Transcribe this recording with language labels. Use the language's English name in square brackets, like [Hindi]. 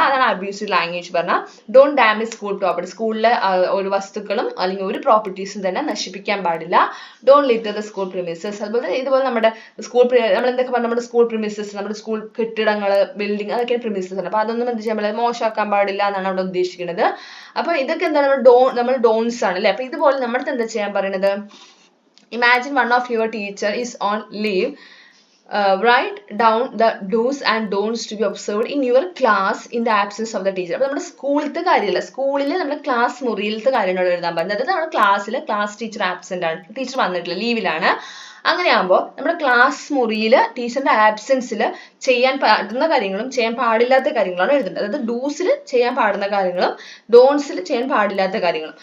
[Malayalam] അതാണ് abusive language പറഞ്ഞാൽ. [English] don't damage school property, [Malayalam] സ്കൂളിലെ ഒരു വസ്തുക്കളും അല്ലെങ്കിൽ ഒരു പ്രോപ്പർട്ടീസും തന്നെ നശിപ്പിക്കാൻ പാടില്ല. [English] Don't litter the school premises. [Malayalam] അതുപോലെ ഇതുപോലെ നമ്മുടെ സ്കൂൾ നമ്മൾ എന്തൊക്കെ പറഞ്ഞാൽ നമ്മുടെ സ്കൂൾ പ്രിമിസസ്, നമ്മുടെ സ്കൂൾ കെട്ടിടങ്ങൾ, ബിൽഡിംഗ്, അതൊക്കെ പ്രിമിസസ് ആണ്. അപ്പൊ അതൊന്നും എന്ത് ചെയ്യാൻ പാടില്ല, മോശമാക്കാൻ പാടില്ല എന്നാണ് അവിടെ ഉദ്ദേശിക്കുന്നത്. അപ്പൊ ഇതൊക്കെ എന്താണ് നമ്മൾ ഡോൺസ് ആണ് അല്ലെ. അപ്പൊ ഇതുപോലെ നമ്മുടെ എന്താ ചെയ്യാൻ പറയുന്നത്, [English] imagine one of your teacher is on leave. Write down the do's and don'ts to be observed in your class in the absence of the teacher. [Malayalam] അപ്പോൾ നമ്മുടെ സ്കൂളിലത്തെ കാര്യമല്ല, സ്കൂളിൽ നമ്മുടെ ക്ലാസ് മുറിയിലത്തെ കാര്യങ്ങൾ എഴുതാൻ പറഞ്ഞത്. അതായത് നമ്മുടെ ക്ലാസ്സിൽ ക്ലാസ് ടീച്ചർ ആബ്സെന്റ് ആണ്, ടീച്ചർ വന്നിട്ടില്ല, ലീവിലാണ്. അങ്ങനെ ആകുമ്പോൾ നമ്മുടെ ക്ലാസ് മുറിയിൽ ടീച്ചറിന്റെ ആബ്സെൻസിൽ ചെയ്യാൻ പറ്റുന്ന കാര്യങ്ങളും ചെയ്യാൻ പാടില്ലാത്ത കാര്യങ്ങളാണ് എഴുതേണ്ടത്. അതായത് ഡൂസിൽ ചെയ്യാൻ പാടുന്ന കാര്യങ്ങളും ഡോൺസിൽ ചെയ്യാൻ പാടില്ലാത്ത കാര്യങ്ങളും.